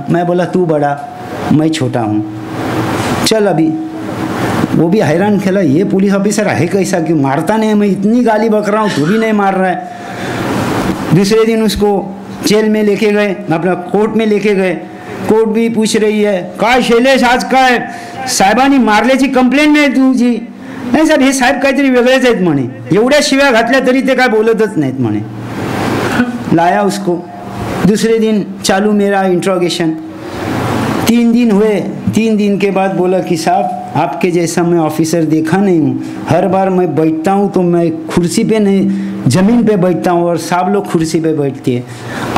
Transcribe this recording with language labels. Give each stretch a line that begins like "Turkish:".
Hindi: मैं बोला तू बड़ा, मैं छोटा हूँ, चल अभी। वो भी हैरान खेला, ये पुलिस ऑफिसर है कैसा, क्यों मारता नहीं, मैं इतनी गाली बक रहा हूँ तू भी नहीं मार रहा है। दूसरे दिन उसको जेल में लेके गए, अपना कोर्ट में लेके गए।
Marathi: कोर्ट भी पूछ रही है काय शैलेश आज काय साहेबांनी मारल्याची कंप्लेंट नाही तुझी। नाही साहेब हे साहेब काहीतरी वेगळेच आहेत म्हणे, एवढ्या शिव्या घातल्या तरी ते काय बोलतच नाहीत म्हणे।
Hindi: लाया उसको, दूसरे दिन चालू मेरा इंट्रोगेशन। 3 दिन हुए, 3 दिन के बाद बोला कि साहब आपके जैसा मैं ऑफिसर देखा नहीं हूँ, हर बार मैं बैठता हूँ तो मैं कुर्सी पे नहीं ज़मीन पे बैठता हूँ और सब लोग कुर्सी पे बैठते हैं।